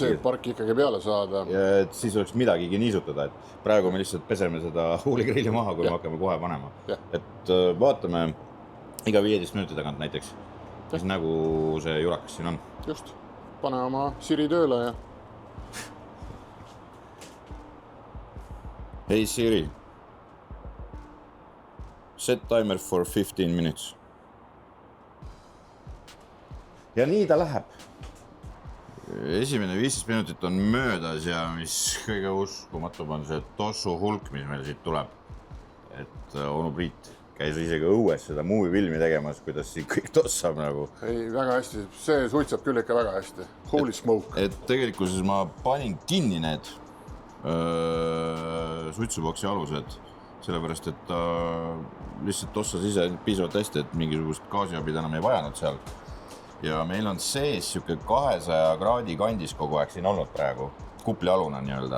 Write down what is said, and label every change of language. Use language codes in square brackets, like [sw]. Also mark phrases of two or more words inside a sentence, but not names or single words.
[et] See parki ikkagi peale saada. Ja et siis oleks midagigi niisutada, et praegu me lihtsalt peseme seda huuligrilli maha, kui me hakkame kohe panema. Et vaatame iga 15 minuti tagant näiteks, mis nagu see jurakas siin on. Just, pane oma Siri tööle ja... [en] Hey Siri, set timer for 15 minutes. [et] Ja nii ta läheb. Esimene 15 minutit on möödas ja mis kõige uskumatum on see tossu hulk, mis meil siit tuleb. Et onu Priit käis isegi õues seda movie-filmi tegemas, kuidas siin kõik tossab nagu. Ei, väga hästi. See suitsab küll ikka väga hästi. [en] Holy smoke. [et] Et tegelikult ma panin kinni need suitsuboksi alused, sellepärast, et ta lihtsalt tossas ise piisavalt hästi, et mingisugust gaasiabid enam ei vajanud seal. Ja meil on sees siuke 200 kraadi kandis kogu aeg siin olnud praegu, kupli aluna nii-öelda.